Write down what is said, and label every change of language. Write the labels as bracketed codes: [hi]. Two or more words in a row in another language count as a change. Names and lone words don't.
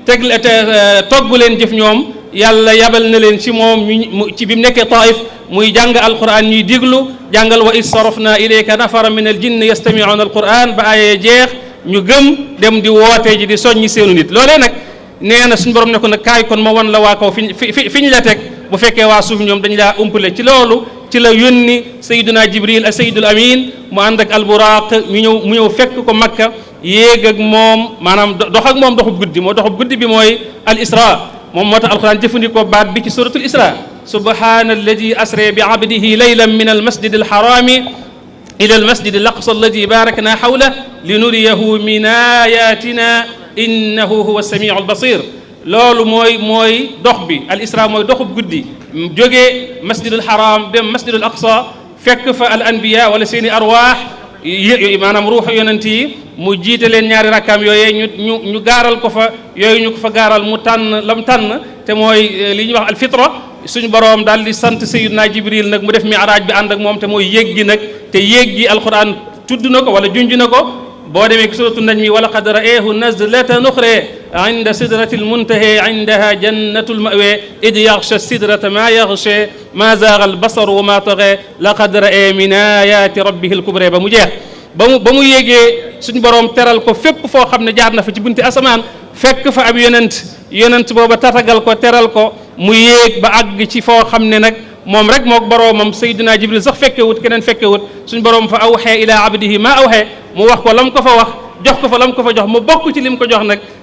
[wo] togg leen jëf ñoom yàlla yabal na leen ci moom ci bi mu nekkee taif muy jàng alquran ñuy diglu jàngal [ar] وإذ صرفنا إليك نفرا من الجن يستمعون القرآن [wo] ba ayee jeex ñu gëm dem di woote ji di soññi seenu nit loolee nag nee na suñu borom ne ko nag kaay kon ma wan la waa kaw fi ñu la teg bu fekkee waa suuf ñoom dañ laa umpale ci loolu ci la yónni [ar] سيدنا جبريل [wo] ak [ar] سيد الأمين [wo] mu ànd ak alburaq mu ñëw fekk ko makka yéeg ak moom maanaam dox ak moom doxub guddi moo doxub guddi bi mooy al isra moom moo tax alquran jëfandikoo baat bi ci suratul isra [ar] سبحان الذي أسرى بعبده ليلا من المسجد الحرام إلى المسجد الأقصى الذي باركنا حوله لنريه من آياتنا إنه هو السميع البصير [wo] loolu mooy dox bi al isra mooy doxub guddi jógee masjidul haram dem masjidul aqsa fekk fa al anbiya wala seeni arwaax maanaam ruuxu yonent yi mu jiite leen ñaari rakkaam yooyee ñu gaaral ko fa yooyu ñu ko fa gaaral mu tànn lam tànn te mooy li ñuy wax al fitra suñu boroom daal di sant [ar] سيدنا جبريل [wo] nag mu def mi'raaj bi ànd ak moom te mooy yéeg gi nag te yéeg gi alquran tudd na ko wala junj na ko boo demee ci suratu [ar] النجم ولقد رآه نزلة أخرى عند سدرة المنتهى عندها جنة المأوى إذ يغشى السدرة ما يغشى ما زاغ البصر وما طغى لقد رأى من آيات ربه الكبرى [wo] ba mu jeex ba mu yéegee suñu boroom teral ko fépp foo xam ne jaar na fa ci bunti asamaan fekk fa ab yonent booba tatagal ko teral ko mu yéeg ba àgg ci foo xam ne nag moom rek mook boroomam [ar] سيدنا جبريل [wo] sax fekkewut keneen fekkewut suñu boroom fa [ar] أوحى إلى عبده ما أوحى [wo] mu wax ko lam ko fa wax jox ko fa lam ko fa jox mu bokk ci lim ko jox nag